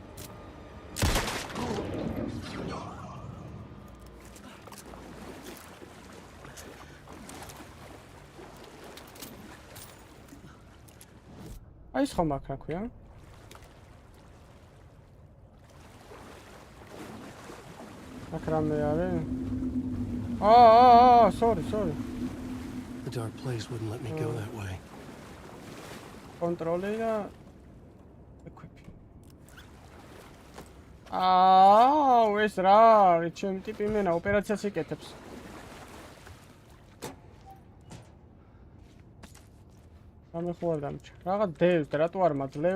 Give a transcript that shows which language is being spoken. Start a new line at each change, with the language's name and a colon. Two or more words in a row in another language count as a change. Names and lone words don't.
Georgian: აი ეს ხომ აქ რა ქვია? აქ რამე არის?
English: sorry. The dark place wouldn't let me go that way.
Georgian: კონტროლი და equip. ეს რა არის, ჩემი ტიპი მენა ოპერაციას იკეთებს. ამე ხო არ დამჭა. რაღაც დევს და რატო არ მაძლევ?